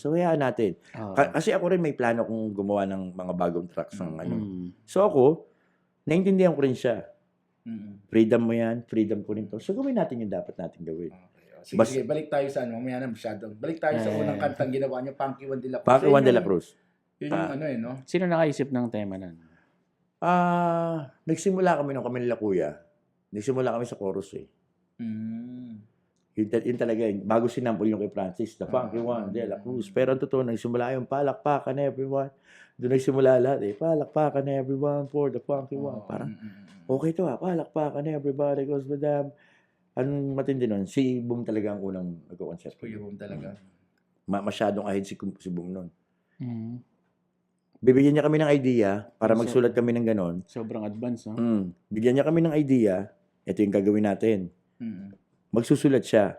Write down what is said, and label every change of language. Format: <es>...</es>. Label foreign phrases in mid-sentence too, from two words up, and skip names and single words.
<tl>So, hayaan natin. Kasi ako rin may plano kong gumawa ng mga bagong tracks ng ano. So, ako, naintindihan ko rin siya. Freedom mo yan, freedom ko rin to. So, gawin natin yung dapat natin gawin. Sige, sige, balik tayo sa ano, mamaya na masyado. Balik tayo sa unang kantang ginawa niyo, Punky One de la Cruz. Punky One de la Cruz. Yun yung ano no? Sino nakaisip ng tema nun? Nagsimula kami nung kami nila kuya. Nagsimula kami sa chorus, eh. Yun talaga yun. Bago sinample yung kay Francis,</tl> <en>the Punky One de la Cruz.</en> <tl>Pero ang totoo, nagsimula yung palakpakan everyone. Doon nagsimula lahat, eh. Palakpakan</tl> <en>everyone for the Punky One.</en> <tl>Parang, okay to, palakpakan</tl> <en>everybody goes with them.</en> <tl>Anong matindi nun? Si Boom talaga ang unang nagko-concept. Kuya Boom talaga. Masyadong ahead si Boom nun. Bibigyan niya kami ng idea para magsulat kami ng ganon. Sobrang advance, no? Bigyan niya kami ng idea. Ito yung gagawin natin. Magsusulat siya.</tl>